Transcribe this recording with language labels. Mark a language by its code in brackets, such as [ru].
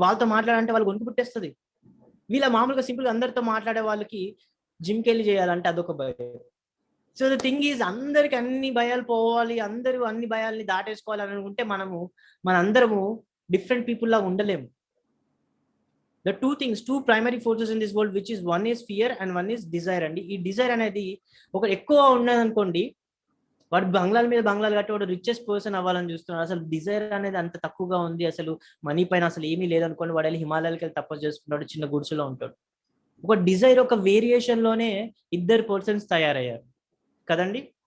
[te] వాళ్ళతో మాట్లాడాలంటే వాళ్ళు గొంతు పుట్టేస్తుంది. వీళ్ళ మామూలుగా సింపుల్గా అందరితో మాట్లాడే వాళ్ళకి జిమ్కి వెళ్ళి చేయాలంటే అదొక భయం. [en] so the thing is [te] అందరికి అన్ని భయాలు పోవాలి, అందరూ అన్ని భయాల్ని దాటేసుకోవాలి అని అనుకుంటే మనందరము డిఫరెంట్ పీపుల్ లా ఉండలేము. [en] The two primary forces in this world, which is one is fear and one is desire అండి. [te] ఈ డిజైర్ అనేది ఒక ఎక్కువ ఉన్నది అనుకోండి, వాడు బంగ్లాల మీద బంగ్లాలు కట్టి వాడు రిచెస్ట్ పర్సన్ అవ్వాలని చూస్తున్నాడు. అసలు డిజైర్ అనేది అంత తక్కువగా ఉంది, అసలు మనీ పైన అసలు ఏమీ లేదనుకోండి, వాడు వెళ్ళి హిమాలయాలకి వెళ్ళి తపస్సు చేసుకున్నాడు, చిన్న గుడిసెలో ఉంటాడు. ఒక డిజైర్ ఒక వేరియేషన్ లోనే ఇద్దరు పర్సన్స్ తయారయ్యారు కదండి.